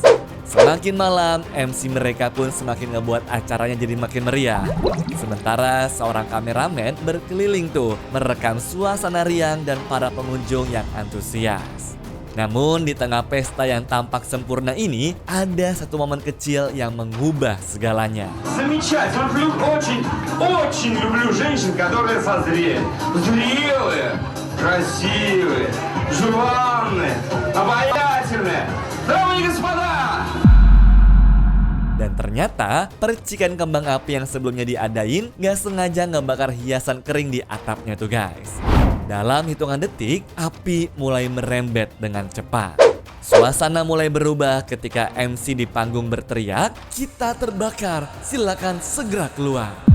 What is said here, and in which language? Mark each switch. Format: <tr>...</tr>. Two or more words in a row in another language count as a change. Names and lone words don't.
<id>Semakin malam, MC mereka pun semakin ngebuat acaranya jadi makin meriah. Sementara seorang kameramen berkeliling tuh merekam suasana riang dan para pengunjung yang antusias. Namun di tengah pesta yang tampak sempurna ini, ada satu momen kecil yang mengubah segalanya.</id> <ru>Очень люблю женщин, которые созрели. Зрелые, красивые, желанные, обаятельные. Да и господа!</ru> <id>Dan ternyata percikan kembang api yang sebelumnya diadain gak sengaja ngebakar hiasan kering di atapnya tuh guys. Dalam hitungan detik, api mulai merembet dengan cepat. Suasana mulai berubah ketika MC di panggung berteriak, "Kita terbakar, silakan segera keluar."</id>